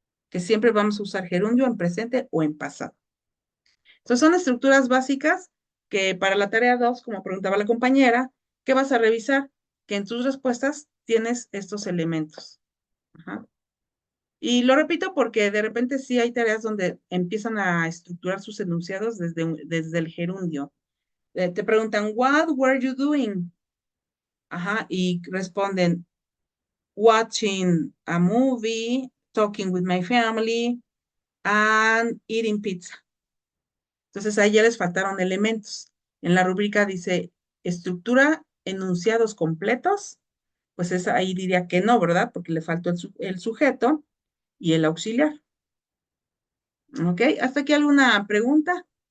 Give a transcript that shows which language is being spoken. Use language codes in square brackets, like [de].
[es] Que siempre vamos a usar gerundio en presente o en pasado. Entonces son estructuras básicas que para la tarea 2, como preguntaba la compañera, ¿qué vas a revisar? Que en tus respuestas tienes estos elementos. Ajá. Y lo repito porque de repente sí hay tareas donde empiezan a estructurar sus enunciados desde el gerundio. Te preguntan, [en] what were you doing? [es] Ajá, y responden, [en] watching a movie, talking with my family, and eating pizza. [es] Entonces ahí ya les faltaron elementos. En la rúbrica dice estructura, enunciados completos, pues ahí diría que no, ¿verdad? Porque le faltó el sujeto y el auxiliar. ¿Ok? ¿Hasta aquí alguna pregunta?